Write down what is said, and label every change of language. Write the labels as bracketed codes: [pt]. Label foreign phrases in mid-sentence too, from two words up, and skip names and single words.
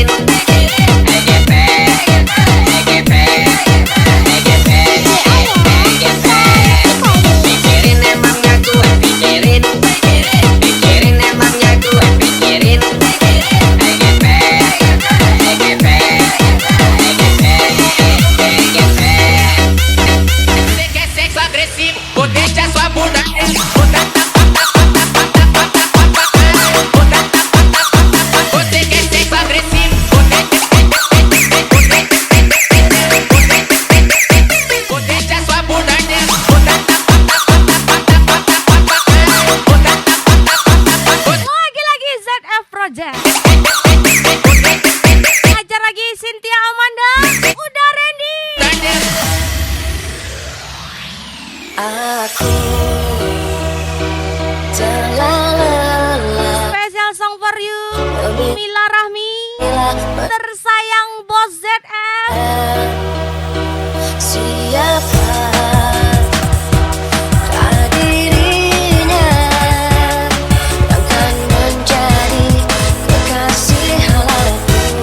[id] EGP EGP EGP EGP pikirin emangnya gue pikirin emangnya gue pikirin. EGP EGP EGP [pt] sexo agresivo, potencia sua bunda. Você quer sexo agressivo, potencia sua bunda. [id] Lagi ZF Project. Ajar lagi Cynthia Amanda. Udah Randy. Aku telah lelah [en] Special song for you. [id] Mila Rahmi. bila Tersayang Bos ZF. siapa dirinya yang akan menjadi kekasih halaku.